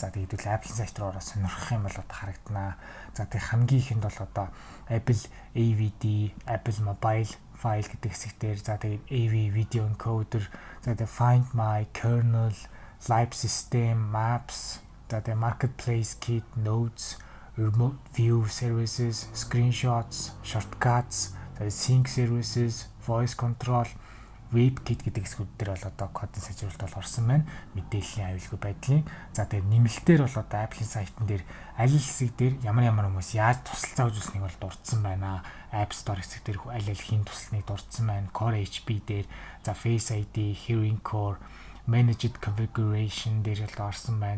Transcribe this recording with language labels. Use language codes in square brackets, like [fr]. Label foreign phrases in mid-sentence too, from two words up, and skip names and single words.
[mn] За тэгээд л Apple сайт руу ороод сонирхох юм бол одоо харагданаа. За тэгээд хамгийн ихэнд бол одоо Apple AVD, Apple Mobile File гэдэг хэсэг дээр за тэгээд AV Video Encoder, за тэгээд Find My, Kernel, Live System, Maps, за тэгээд Marketplace Kit, Notes, Remote View Services, Screenshots, Shortcuts, тэгээд Sync Services, Voice Control, WebKit гэдэг хэсгүүд дээр бол одоо кодын сайжруулалт бол орсон байна. Мэдээллийн аюулгүй байдлын. За тэгээд нэмэлтээр бол одоо Apple-ийн сайтн дээр аль хэсэг дээр ямар хүмүүс яаж тусалцаа үзүүлсэнийг бол дурдсан байна. App Store хэсэг дээр аль хийн туслахыг дурдсан байна. Core HP дээр за Face ID, Hearing Core, Managed Configuration дээр л орсон байна.